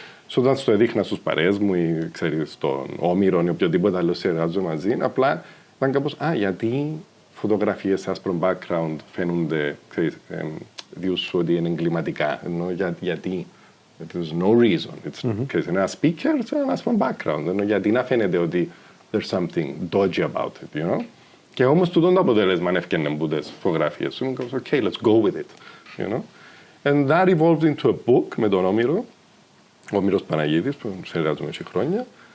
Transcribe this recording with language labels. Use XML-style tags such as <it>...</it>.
<el>So, όταν στο έδειχνα στους παρέες μου ή, ξέρεις, στον Όμηρο ή οποιοδήποτε άλλο συνεργάζομαι μαζί, απλά ήταν κάπως, γιατί φωτογραφίες σε άσπρο background φαίνονται, ξέρεις, διούς ότι είναι εγκληματικά, ενώ γιατί.</el> <en>There's no reason. It's</en> <el>ένα speaker σε ένα άσπρο background, ενώ γιατί να φαίνεται ότι</el> <en>there's something dodgy about it, you know.</en> <el>Και όμως τούτον το αποτέλεσμα έφτιανε από τις φωτογραφίες. Ήμουν κάπως,</el> <en>okay, let's go with it, you know. And that evolved into a book</en> <el>με τον Όμηρο, ο Όμηρος Παναγίτης, που συνεργάζομαι 6 χρόνια.</el>